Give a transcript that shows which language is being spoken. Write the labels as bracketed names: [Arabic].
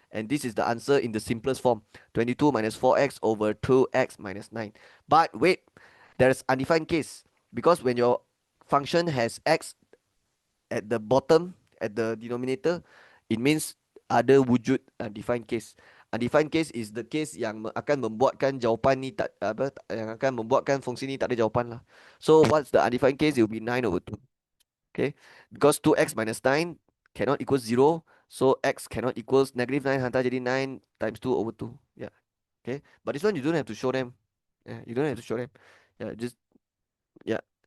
[English] And this is the answer in the simplest form. 22 minus 4x over 2x minus 9. But wait, there's undefined case. Because when your function has x at the bottom, at the denominator, it means [Malay] ada wujud [English] undefined case. Undefined case is the case [Malay] yang akan membuatkan jawapan ni tak apa yang akan membuatkan fungsi ni tak ada jawapan lah. [English] So what's the undefined case? It will be 9 over 2. Okay, because 2x minus 9 cannot equal 0, so x cannot equals negative 9 [Malay] hantar jadi [English] 9 times 2 over 2. Yeah. Okay, but this one you don't have to show them. Yeah, you don't have to show them. Yeah, just yeah.